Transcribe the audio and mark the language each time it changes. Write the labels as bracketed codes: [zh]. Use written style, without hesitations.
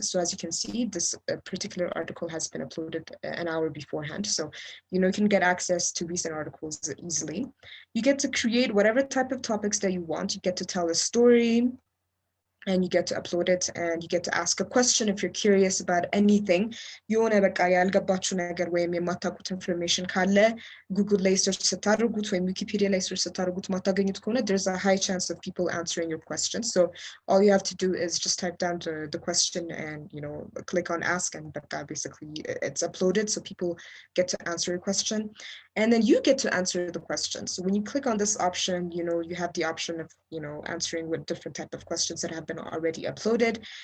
[en] So as you can see, this particular article has been uploaded an hour beforehand. So, you can get access to recent articles easily. You get to create whatever type of topics that you want. You get to tell a story, and you get to upload it, and you get to ask a question if you're curious about anything. [am] የሆነ በቃ ያልገባችሁ ነገር ወይም የማታውቁት ኢንፎርሜሽን ካለ ጉግል ላይ ሰርች ስታደርጉት ወይም ዊኪፒዲያ ላይ ሰርች ስታደርጉት ማታገኙት ከሆነ [en] there's a high chance of people answering your question. So all you have to do is just type down the question and click on ask, and basically it's uploaded, so people get to answer your question, and then you get to answer the question. So when you click on this option, you have the option of answering with different type of questions that have been already uploaded.